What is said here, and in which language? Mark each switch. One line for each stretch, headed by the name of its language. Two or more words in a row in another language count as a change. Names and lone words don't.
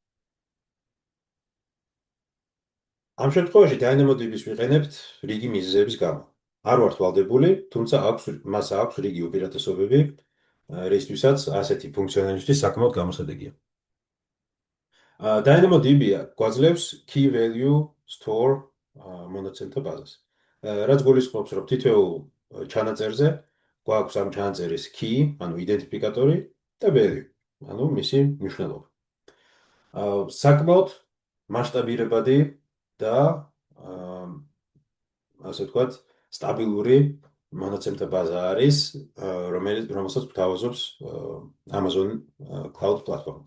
Georgian: ამ შემთხვევაში DynamoDB-ს ვიყენებთ რიგი მიზეზების გამო. არ ვართ ვალდებული, თუმცა მას აქვს რიგი უპირატესობები, რისთვისაც ასეთი ფუნქციონალისთვის საკმაოდ გამოსადეგია. DynamoDB გვაძლევს
English: key value store
Georgian: მონაცემთა ბაზას. რაც გულისხმობს, რომ თითოეულ ჩანაწერზე გვაქვს ამ ჩანაწერის key, ანუ იდენტიფიკატორი და value, ანუ მისი მნიშვნელობა. საკმაოდ მასშტაბირებადი და ასე ვთქვათ, სტაბილური მონაცემთა ბაზა არის, რომელსაც გვთავაზობს Amazon Cloud Platform.